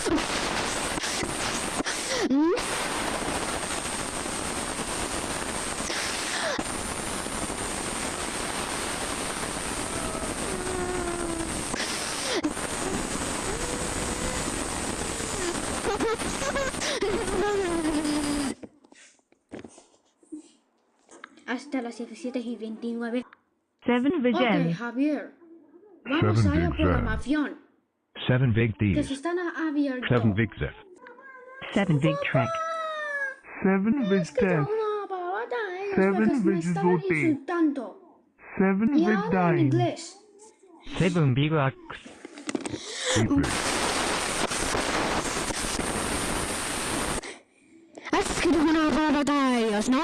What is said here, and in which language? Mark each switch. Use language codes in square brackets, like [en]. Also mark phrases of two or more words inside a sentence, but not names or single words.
[es] Hasta las 17:29. 7Vig10. Ok, Javier. Vamos a la 7Vig7. programación. 7Vig Que se these. están abiertos. 7Vig-zip. 7Vig-trek. Es que tengo 7Vig-10. una palabrota, ellos Seven porque me estaban Vigesimal. insultando. Y ahora en 7Vig9. inglés. 7Vig8. 8Vig. Has escrito una palabrota a ellos, ¿no?